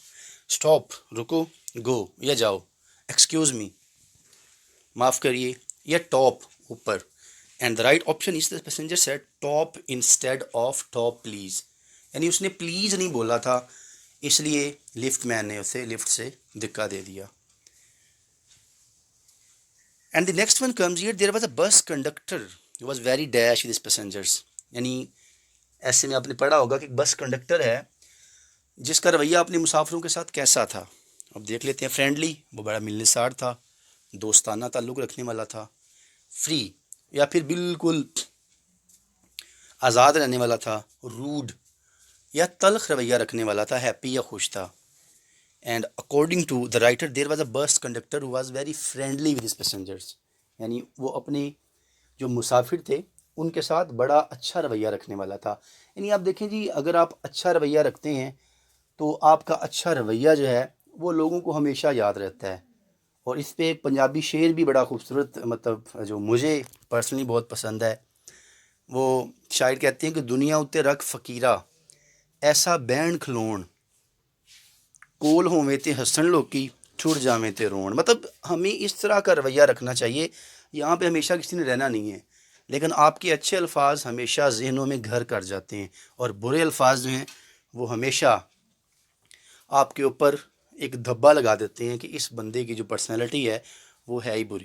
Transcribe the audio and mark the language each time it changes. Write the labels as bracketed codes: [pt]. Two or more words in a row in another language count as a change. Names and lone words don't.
[ur] اسٹاپ رکو، گو یا جاؤ، [en] excuse me [ur] معاف کریے، یا ٹاپ اوپر. [en] And the right option is the passenger said stop instead of stop please, [ur] یعنی اس نے پلیز نہیں بولا تھا، اس لیے لفٹ مین نے اسے لفٹ سے دھکا دے دیا. [en] And the next one comes here there was a bus conductor was very dash with his passengers, [ur] یعنی ایسے میں آپ نے پڑھا ہوگا کہ ایک بس کنڈکٹر ہے جس کا رویہ اپنے مسافروں کے ساتھ کیسا تھا. اب دیکھ لیتے ہیں. فرینڈلی، وہ بڑا ملنسار تھا، دوستانہ تعلق رکھنے والا تھا. فری یا پھر بالکل آزاد رہنے والا تھا. روڈ یا تلخ رویہ رکھنے والا تھا. ہیپی یا خوش تھا. [en] And according to the writer there was a bus conductor who was very friendly with his passengers, [ur] یعنی وہ اپنے جو مسافر تھے ان کے ساتھ بڑا اچھا رویہ رکھنے والا [en] تھا. [ur] یعنی آپ دیکھیں جی، اگر آپ اچھا رویہ رکھتے ہیں تو آپ کا اچھا رویہ جو ہے وہ لوگوں کو ہمیشہ یاد رہتا ہے. اور اس پہ ایک پنجابی شعر بھی بڑا خوبصورت، مطلب جو مجھے پرسنلی بہت پسند ہے. وہ شاعر کہتے ہیں کہ [pa] دنیا اتے رکھ فقیرہ ایسا بین کھلون، کول ہوویں تے ہسن لوکی چھڑ جاویں تے رون. [ur] مطلب ہمیں اس طرح کا رویہ رکھنا چاہیے. یہاں پہ ہمیشہ کسی نے رہنا نہیں ہے، لیکن آپ کے اچھے الفاظ ہمیشہ ذہنوں میں گھر کر جاتے ہیں، اور برے الفاظ جو ہیں وہ ہمیشہ آپ کے اوپر ایک دھبا لگا دیتے ہیں کہ اس بندے کی جو پرسنالٹی ہے وہ ہے ہی بری.